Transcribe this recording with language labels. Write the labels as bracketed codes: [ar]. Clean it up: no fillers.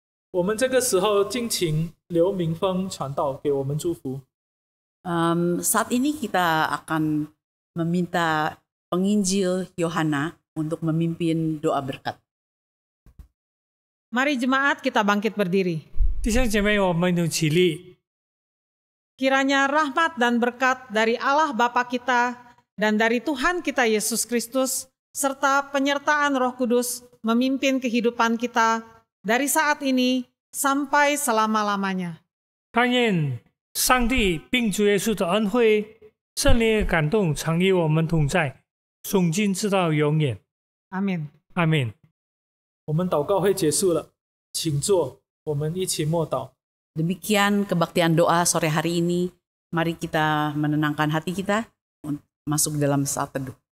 [zh] 我们这个时候敬请刘明峰传道给我们祝福。 [id] Saat ini kita akan meminta penginjil Yohana untuk memimpin doa berkat. Mari jemaat kita bangkit berdiri. [zh] 弟兄姐妹，我们一起立。 [id] Kiranya rahmat dan berkat dari Allah Bapa kita dan dari Tuhan kita Yesus Kristus serta penyertaan Roh Kudus memimpin kehidupan kita dari saat ini sampai selama-lamanya. [zh] 但愿上帝并主耶稣的恩惠、圣灵的感动常与我们同在，从今直到永远。 [id] Amin. [zh] 阿门。我们祷告会结束了，请坐，我们一起默祷。 [id] Demikian kebaktian doa sore hari ini. Mari kita menenangkan hati kita untuk masuk dalam saat teduh.